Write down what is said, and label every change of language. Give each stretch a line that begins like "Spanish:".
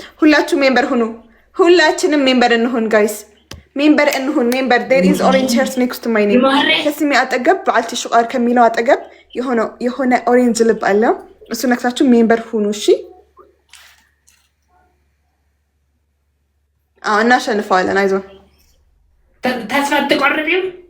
Amharic: ሁላችሁ member ሁኑ። ሁላችንም member እንሁን guys. member እንሁን member.
English: There is orange heart next to my name.
Amharic: ከስሜ አጠገብ በዓልቲ ሽቃር ከሚለው አጠገብ የሆነ orange ልብ አለ። እሱ ነክታችሁ member ሁኑ እሺ? እናሸንፈዋለን። አይዞን። ተስፋ አትቆርጥም?